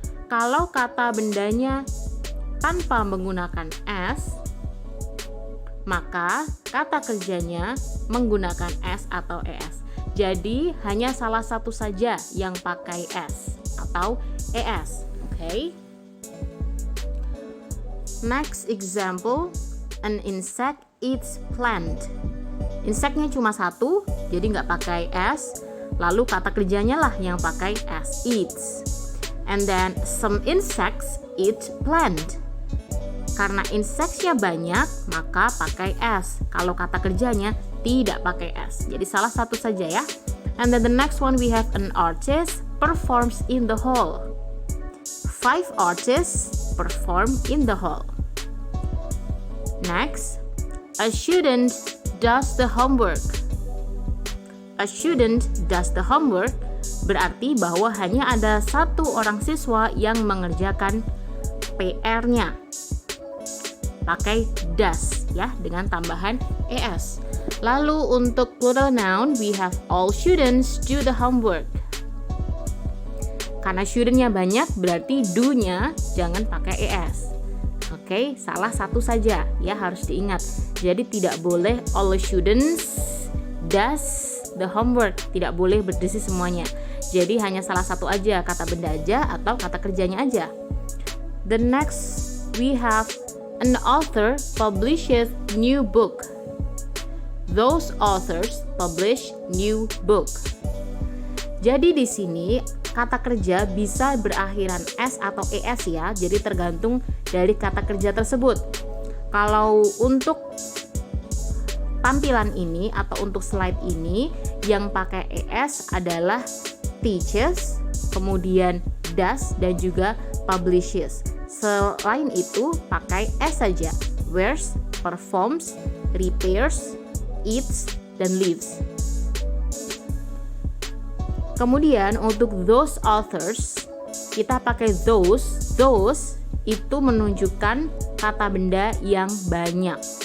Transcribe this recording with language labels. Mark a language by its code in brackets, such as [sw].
[id] Kalau kata bendanya tanpa menggunakan s, maka kata kerjanya menggunakan s atau es. Jadi hanya salah satu saja yang pakai s atau es. [en] Okay? Next example, an insect eats plant. [id] Inseknya cuma satu, jadi nggak pakai s. Lalu kata kerjanya lah yang pakai s, eats. [en] And then some insects eat plant. [id] Karena inseknya banyak, maka pakai s. Kalau kata kerjanya tidak pakai s. Jadi salah satu saja ya. [en] And then the next one we have an artist performs in the hall. 5 artists perform in the hall. Next, a student does the homework. A student does the homework [id] berarti bahwa hanya ada satu orang siswa yang mengerjakan PR-nya. Pakai does ya dengan tambahan es. Lalu untuk plural noun [en] we have all students do the homework. [id] Karena studentnya banyak berarti do-nya jangan pakai es. Oke, salah satu saja ya harus diingat. Jadi tidak boleh [en] all students does the homework, [id] tidak boleh berdisi semuanya. Jadi hanya salah satu aja, kata benda aja atau kata kerjanya aja. [en] The next we have an author publishes new book. Those authors publish new book. [id] Jadi di sini kata kerja bisa berakhiran s atau es ya. Jadi tergantung dari kata kerja tersebut. Kalau untuk tampilan ini atau untuk slide ini yang pakai es adalah teaches, kemudian does dan juga publishes. Selain itu pakai s saja. Wears, performs, repairs, eats, dan lives. Kemudian untuk those authors kita pakai those. Those itu menunjukkan kata benda yang banyak.